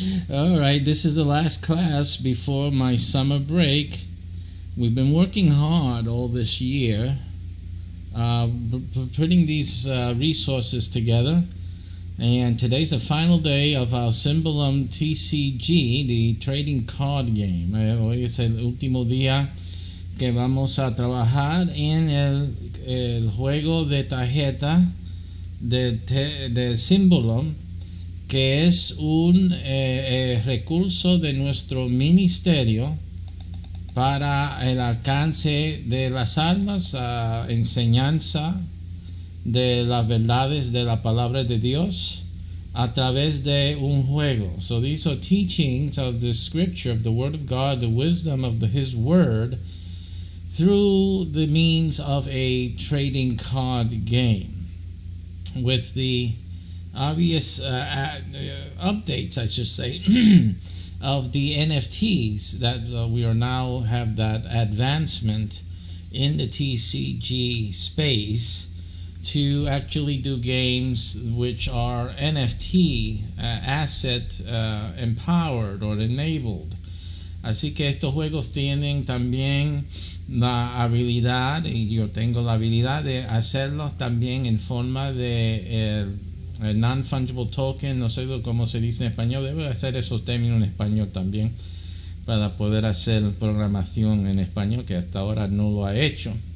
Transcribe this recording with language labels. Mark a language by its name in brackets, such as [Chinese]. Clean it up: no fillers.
[English] All right, this is the last class before my summer break. We've been working hard all this year, putting these resources together. And today's the final day of our SYMBOLUM TCG, the trading card game. [Spanish] Hoy es el último día que vamos a trabajar en el juego de tarjeta de SYMBOLUM, que es un recurso de nuestro ministerio para el alcance de las almas, enseñanza de las verdades de la palabra de Dios a través de un juego. [English] So these are teachings of the scripture, of the word of God, the wisdom of his word through the means of a trading card game with the obvious updates, I should say, of the NFTs that we are now have that advancement in the TCG space to actually do games which are NFT asset empowered or enabled. [Spanish] Así que estos juegos tienen también la habilidad, y yo tengo la habilidad de hacerlos también en forma de non-fungible token, no sé cómo se dice en español, debo hacer esos términos en español también para poder hacer programación en español, que hasta ahora no lo ha hecho.